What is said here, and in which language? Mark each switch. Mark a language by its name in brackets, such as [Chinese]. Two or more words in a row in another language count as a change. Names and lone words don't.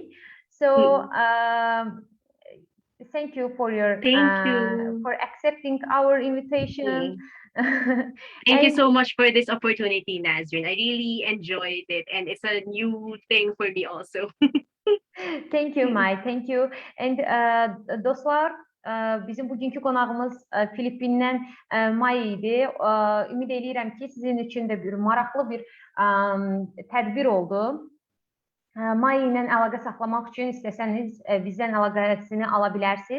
[English] So thank you for your Thank you. for accepting our invitation. Thank you so much for this opportunity, Nazrin. I really enjoyed it, and it's a new thing for me also. Thank you, Mai. Thank you. [Azerbaijani] And dostlar, bizim bugünkü qonağımız Filippindən Mai idi. Ümid edirəm ki, sizin üçün də bir maraqlı bir tədbir oldu. Mai ilə əlaqə saxlamaq üçün istəsəniz bizdən əlaqəsini ala bilərsiniz.